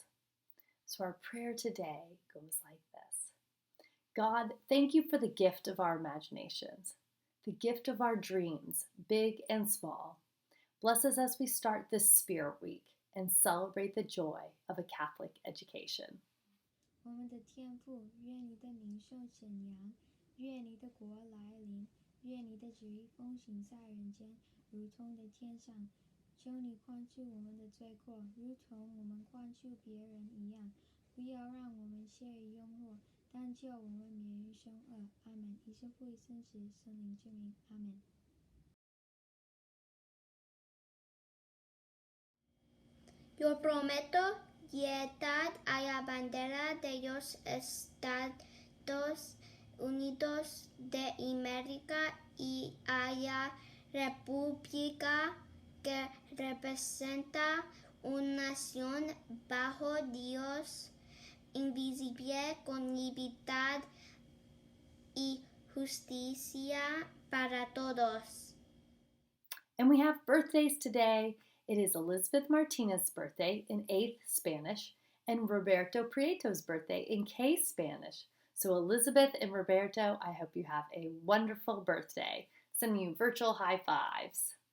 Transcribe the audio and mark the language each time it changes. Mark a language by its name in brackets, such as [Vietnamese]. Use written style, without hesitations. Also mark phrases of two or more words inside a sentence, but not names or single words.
[English] So our prayer today goes like this. God, thank you for the gift of our imaginations, the gift of our dreams, big and small. Bless us as we start this Spirit Week and celebrate the joy of a Catholic education. [Chinese] 我们的天父，愿你的名受显扬，愿你的国来临，愿你的旨意奉行在人间，如同在天上。求你宽恕我们的罪过，如同我们宽恕别人一样。不要让我们陷于诱惑，但救我们免于凶恶。阿门。以圣父、圣子、圣灵之名。阿门。 [Spanish] Yo prometo lealtad a la bandera de los Estados Unidos de América y a la república que representa una nación bajo Dios, invisible, con libertad y justicia para todos. [English] And we have birthdays today. It is Elizabeth Martinez's birthday in 8th Spanish and Roberto Prieto's birthday in K Spanish. So Elizabeth and Roberto, I hope you have a wonderful birthday. Sending you virtual high fives.